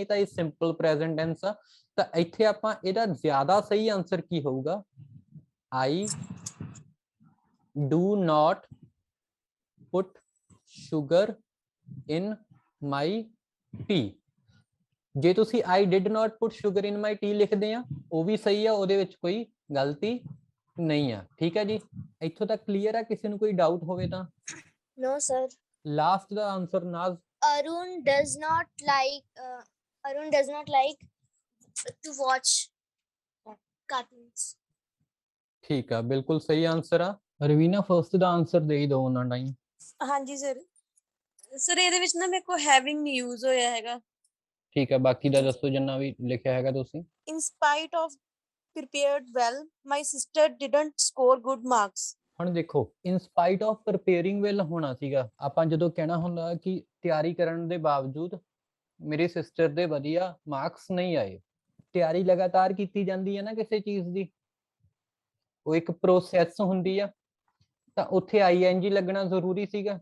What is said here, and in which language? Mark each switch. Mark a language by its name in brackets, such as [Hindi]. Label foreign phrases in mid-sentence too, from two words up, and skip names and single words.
[Punjabi] ਤਾਂ ਇਹ [English] simple present tense [Punjabi] ਆ। ਤਾਂ ਇੱਥੇ ਆਪਾਂ ਇਹਦਾ ਜ਼ਿਆਦਾ ਸਹੀ ਆਨਸਰ ਕੀ ਹੋਊਗਾ? [English] I do not put sugar in my tea. [Punjabi] ਜੇ ਤੁਸੀਂ [English] I did not put sugar in my tea [Punjabi] ਲਿਖਦੇ ਆ, ਉਹ ਵੀ ਸਹੀ ਆ, ਉਹਦੇ ਵਿੱਚ ਕੋਈ ਗਲਤੀ ਨਹੀਂ ਆ। ਠੀਕ ਹੈ ਜੀ, ਇੱਥੋਂ ਤੱਕ ਕਲੀਅਰ ਆ? ਕਿਸੇ ਨੂੰ ਕੋਈ ਡਾਊਟ ਹੋਵੇ ਤਾਂ? [English] No, sir. [Punjabi] ਲਾਸਟ ਦਾ ਆਨਸਰ ਨਾਜ਼। [English] Arun does not like to watch cartoons. [Punjabi] ਠੀਕ ਆ, ਬਿਲਕੁਲ ਸਹੀ ਆਨਸਰ ਆ। ਰਵੀਨਾ ਫਰਸਟ ਦਾ ਆਨਸਰ ਦੇ ਹੀ ਦੋ ਉਹਨਾਂ ਟਾਈਮ। ਹਾਂਜੀ ਸਰ। ਸਰ ਇਹਦੇ ਵਿੱਚ ਨਾ ਮੇਰੇ ਕੋ ਹੈਵਿੰਗ ਨਹੀਂ ਯੂਜ਼ ਹੋਇਆ ਹੈਗਾ। ਠੀਕ ਹੈ, ਬਾਕੀ ਦਾ ਦੱਸੋ ਜਿੰਨਾ ਵੀ ਲਿਖਿਆ ਹੈਗਾ ਤੁਸੀਂ। [English] In spite of prepared well, my sister didn't score good marks. [Punjabi] ਹੁਣ ਦੇਖੋ, [English] in spite of preparing well [Punjabi] ਹੋਣਾ ਸੀਗਾ, ਆਪਾਂ ਜਦੋਂ ਕਹਿਣਾ ਹੁੰਦਾ ਕਿ ਤਿਆਰੀ ਕਰਨ ਦੇ ਬਾਵਜੂਦ ਮੇਰੀ ਸਿਸਟਰ ਦੇ ਵਧੀਆ ਮਾਰਕਸ ਨਹੀਂ ਆਏ। ਤਿਆਰੀ ਲਗਾਤਾਰ ਕੀਤੀ ਜਾਂਦੀ ਹੈ ਨਾ ਕਿਸੇ ਚੀਜ਼ ਦੀ, ਉਹ ਇੱਕ ਪ੍ਰੋਸੈਸ ਹੁੰਦੀ ਆ, ਤਾਂ ਉੱਥੇ ING ਲੱਗਣਾ ਜ਼ਰੂਰੀ ਸੀਗਾ।